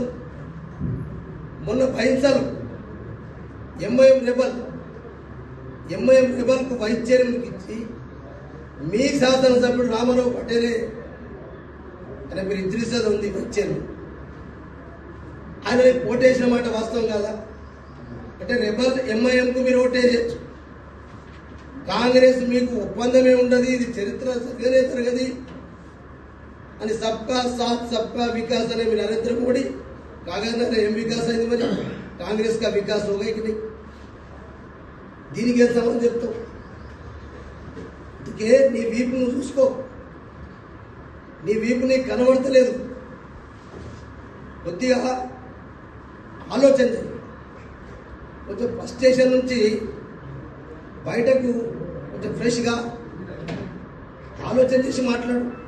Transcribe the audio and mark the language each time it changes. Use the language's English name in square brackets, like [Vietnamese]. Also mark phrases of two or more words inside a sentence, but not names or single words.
[Telugu] మొన్న బైన్సాలు ఎంఐఎం రెబల్కు [English] vice chairman [Telugu] ఇచ్చి మీ శాసనసభ్యుడు రామారావు పటేలే ఆయన మీరు ఇంద్రిసద ఉంది [English] vice chairman, [Telugu] ఆయన ఓటేసిన మాట వాస్తవం కాదా? అంటే రెబల్ ఎంఐఎంకు మీరు ఓటేయచ్చు, కాంగ్రెస్ మీకు ఒప్పందమే ఉండదు, ఇది చరిత్ర జరగనే జరగది అని [Hindi] सबका साथ सबका विकास [Telugu] అనే మీ నరేంద్ర మోడీ కాగజ్ నగర్ ఏం వికాస్ అయింది? [Hindi] मरि कांग्रेस का विकास होगा? [Telugu] దీనికి ఏం సంబంధం చెప్తావు? అందుకే నీ వీపు నువ్వు చూసుకో, నీ వీపు నీకు కనబడతలేదు. కొద్దిగా ఆలోచన చేయి. కొంచెం ఫ్రస్ట్రేషన్ నుంచి బయటకు కొంచెం ఫ్రెష్గా ఆలోచన చేసి మాట్లాడు.